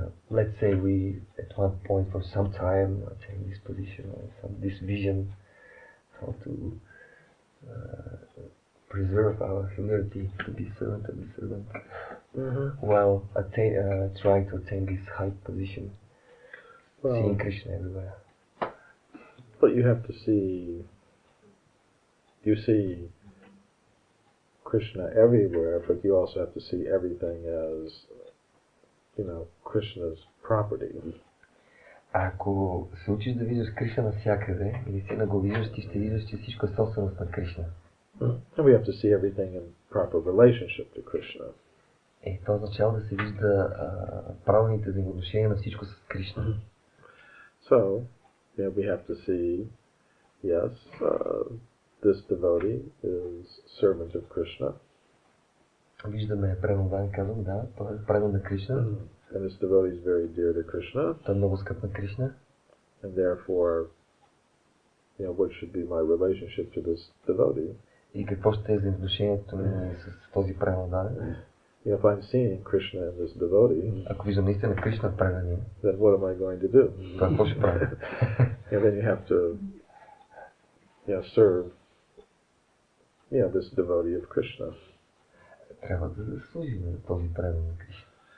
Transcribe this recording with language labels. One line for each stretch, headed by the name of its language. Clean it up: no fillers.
English: Let's say we, at one point for some time, attain this position or this vision, how to preserve our humility, to be servant of the servant, while trying to attain this high position, seeing Krishna everywhere. But you have to see you see Krishna everywhere, but you also have to see everything as, Krishna's property.
Bulgarian: Ако се учиш да виждаш Кришна навсякъде, или си го виждаш, ти ще виждаш, че всичко е собственост на Кришна.
English: And we have to see everything in proper relationship to Krishna.
Bulgarian: Това означава да се вижда правилните взаимоотношения на всичко с Кришна.
English: So, we have to see, yes, this devotee is servant of Krishna.
Bulgarian: Виждаме преданен, казвам, да, той е предан на Кришна.
English: And this devotee is very dear to Krishna.
Bulgarian: Той е много скъп на Кришна.
English: And therefore, what should be my relationship to this devotee?
Bulgarian: И какво ще е взаимоотношението ми с този преданен?
English: If I'm seeing Krishna in this devotee,
Bulgarian: ако виждам наистина Кришна в предания,
English: then what am I going to do?
Bulgarian: Това какво ще правя?
English: And then you have to, serve, this devotee of Krishna.
Bulgarian: Трябва да служи на този предан на Кришна.